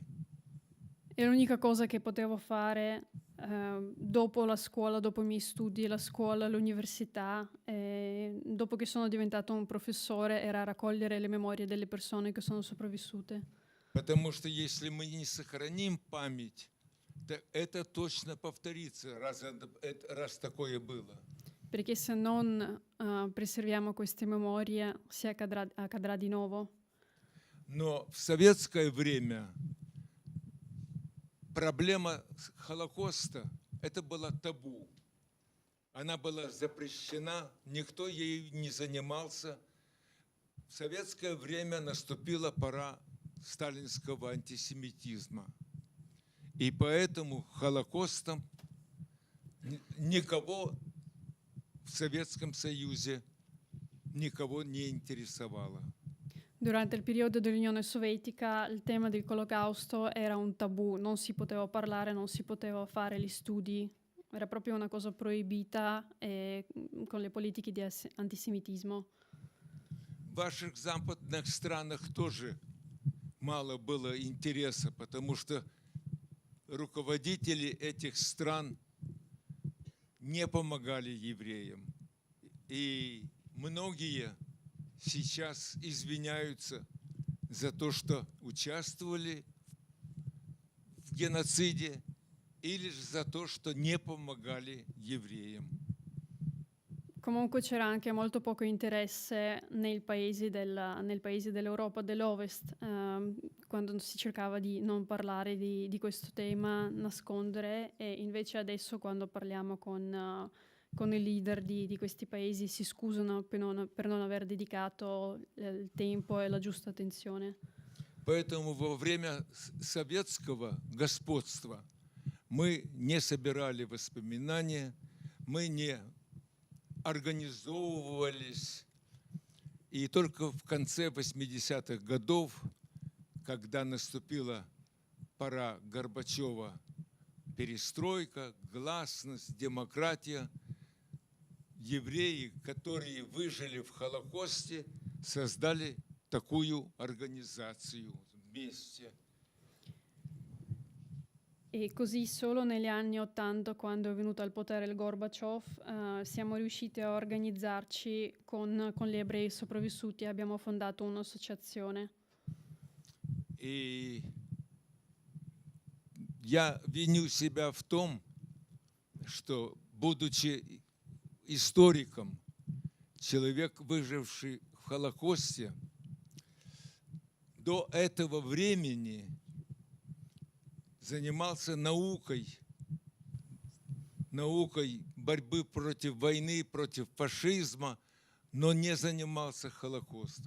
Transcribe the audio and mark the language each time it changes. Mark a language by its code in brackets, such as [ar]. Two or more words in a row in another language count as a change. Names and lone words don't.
[it] E l'unica cosa che potevo fare dopo la scuola, dopo i miei studi, la scuola, l'università, dopo che sono diventato un professore, era raccogliere le memorie delle persone che sono sopravvissute. [ru] Потому что если мы не сохраним память, то это точно повторится, раз такое было. [it] perché se non preserviamo queste memorie accadrà di nuovo. [ru] Но в советское время проблема Холокоста – это было табу. Она была запрещена, никто ею не занимался. В советское время наступила пора сталинского антисемитизма. И поэтому Холокостом никого в Советском Союзе никого не интересовало. [it] Durante il periodo dell'Unione Sovietica il tema del Olocausto era un tabù, non si poteva parlare, non si poteva fare gli studi, era proprio una cosa proibita con le politiche di antisemitismo. [ru] В ваших западных странах тоже мало было интереса, потому что руководители этих стран не помогали евреям. И многие сейчас извиняются за то, что участвовали в геноциде или же за то, что не помогали евреям. [it] Comunque c'era anche molto poco interesse nei paesi dell'Europa dell'Ovest, quando si cercava di non parlare di questo tema, nascondere, e invece adesso quando parliamo con i leader di questi paesi si scusano per non aver dedicato il tempo e la giusta attenzione. [ru] Поэтому во время советского господства мы не собирали воспоминания, мы не организовывались. И только в конце 80-х годов, когда наступила пора Горбачева, перестройка, гласность, демократия, евреи, которые выжили в Холокосте, создали такую организацию вместе. [it] E così solo negli anni '80, quando è venuto al potere il Gorbaciov, siamo riusciti a organizzarci con gli ebrei sopravvissuti e abbiamo fondato un'associazione. [ru] И я виню себя в том, что, будучи историком, человек, выживший в Холокосте, до этого времени занимался наукой борьбы против войны, против фашизма, но не занимался Холокостом.